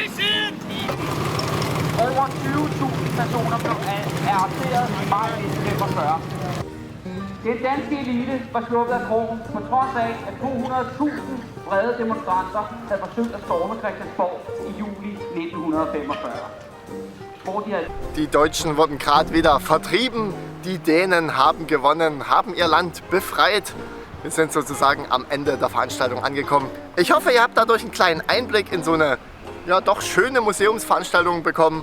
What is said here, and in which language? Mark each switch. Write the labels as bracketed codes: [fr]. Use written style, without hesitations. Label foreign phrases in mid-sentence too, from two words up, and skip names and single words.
[da] Over 20.000 personer blev arresteret i maj 1945. Den danske elite var sluppet af krogen, på trods af, at 200.000 vrede demonstranter havde forsøgt at storme Christiansborg i juli 1945. [de] Die Deutschen wurden gerade wieder vertrieben, die Dänen haben gewonnen, haben ihr Land befreit. Wir sind sozusagen am Ende der Veranstaltung angekommen. Ich hoffe, ihr habt dadurch einen kleinen Einblick in so eine ja, doch schöne Museumsveranstaltung bekommen.